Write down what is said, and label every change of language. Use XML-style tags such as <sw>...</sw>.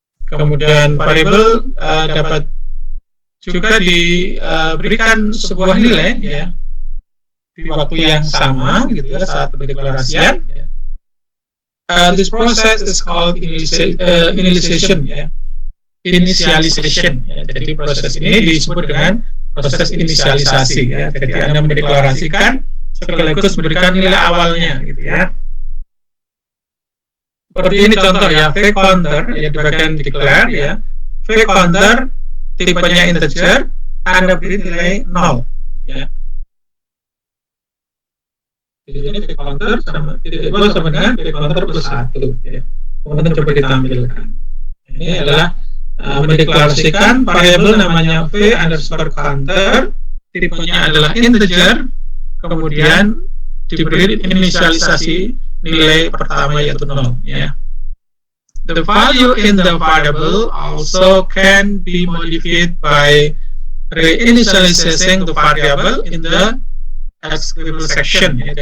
<id>Kemudian variabel dapat juga diberikan sebuah nilai, ya, di waktu yang sama, gitu ya, saat pendeklarasian, ya.</id> <en>This process is called initialization, ya. Initialization, ya.</en> <id>Jadi proses ini disebut dengan proses inisialisasi, ya. Jadi Anda mendeklarasikan sekaligus memberikan nilai awalnya, gitu ya. Seperti ini contoh, ya, fake counter, ya, di bagian declare, ya. Fake counter tipenya integer, Anda beri nilai 0, ya. Jadi ini fake counter sama titik 2 sama dengan fake counter plus 1, ya. Kemudian coba ditampilkan. Ini adalah mendeklarasikan variabel namanya v_counter, tipenya adalah integer, kemudian diberi inisialisasi nilai pertama yaitu 0, ya.</id> <en>The value in the variable also can be modified by reinitializing the variable in the executable section, ya.</en>